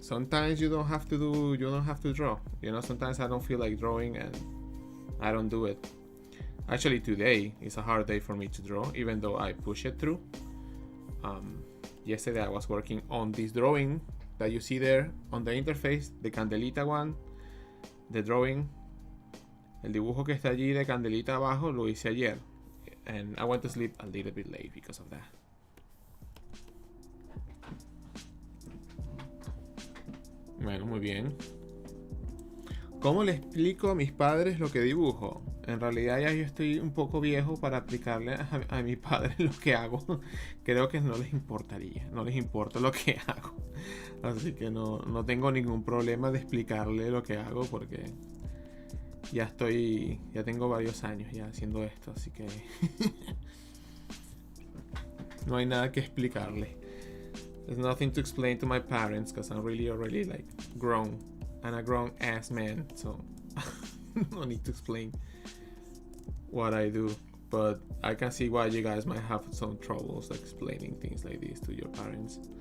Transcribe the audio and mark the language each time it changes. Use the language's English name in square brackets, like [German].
[English] Sometimes you don't have to draw. You know, sometimes I don't feel like drawing and I don't do it. Actually, today is a hard day for me to draw, even though I push it through. Yesterday I was working on this drawing that you see there on the interface, the Candelita one, the drawing. [Spanish] El dibujo que está allí de Candelita abajo lo hice ayer. [English] And I went to sleep a little bit late because of that. [Spanish] Bueno, muy bien. ¿Cómo le explico a mis padres lo que dibujo? En realidad ya yo estoy un poco viejo para explicarle a mis padres lo que hago. Creo que no les importaría. No les importa lo que hago. Así que no tengo ningún problema de explicarle lo que hago porque ya tengo varios años ya haciendo esto, así que no hay nada que explicarle. [English] There's nothing to explain to my parents because I'm really already like grown and a grown ass man, so no need to explain what I do. But I can see why you guys might have some troubles explaining things like this to your parents.